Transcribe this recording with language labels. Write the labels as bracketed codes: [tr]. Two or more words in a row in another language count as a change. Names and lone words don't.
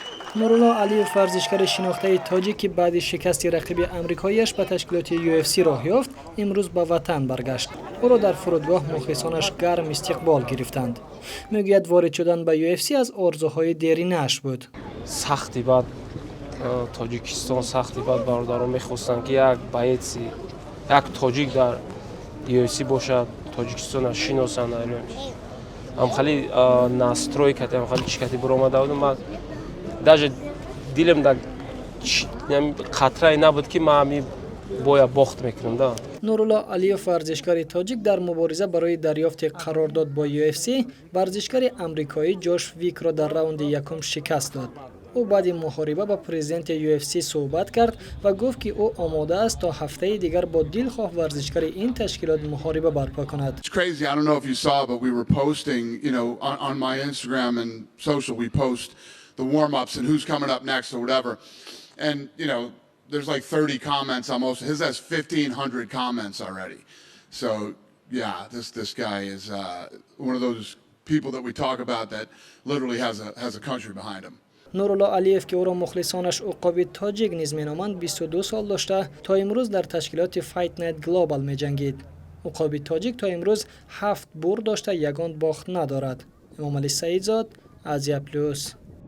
[fa] نوروللو آلیف ورزشکار شناخته تاجیک که بعد شکست رقیب امریکاییش به تشکیلات UFC راه یافت، امروز به وطن برگشت. او را در فرودگاه مخلصانش گرم استقبال گرفتند. میگوید وارد شدن به UFC از آرزوهای دیرینه‌اش بود. [tg] сахтӣ баъд тоҷикистон сахти бад бародарон мехостанд ки як боец як тоҷик дар UFC бошад, тоҷикистонаш шиносанд. ам хали настрой кардам, хали чикати буромада будам. Ман даже дилем да қатрае набуд ки ман ами боя бохт мекунам да. [fa] نورулло Алиев ورزشکار تاجیک در مبارزه برای دریافت قرارداد با UFC ورزشکار امریکایی جوش ویکیرو در راوند یکم شکست داد. او بعد محاربه با президенти UFC صحبت کرد و گفت که او آماده است تا هفته دیگر با دلخواه ورزشکار این تشکیلات محاربه برپا کند. [en] It's crazy. I don't know if you saw, but we were posting, on my Instagram and social, we post the warm-ups and who's coming up next or whatever. And, there's like 30 comments almost. His has 1,500 comments already. So, yeah, this guy is one of those people that we talk about that literally has a country behind him. [fa] نوروللو آلیف که او را مخلصانش عقاب تاجیک نیز مینامند 22 سال داشته تا امروز در تشکیلات فایت نایت گلوبال می‌جنگید. عقاب تاجیک تا امروز 7 برد داشته، یگان باخت ندارد. امام علی سعیدزاد، ازیا پلوس.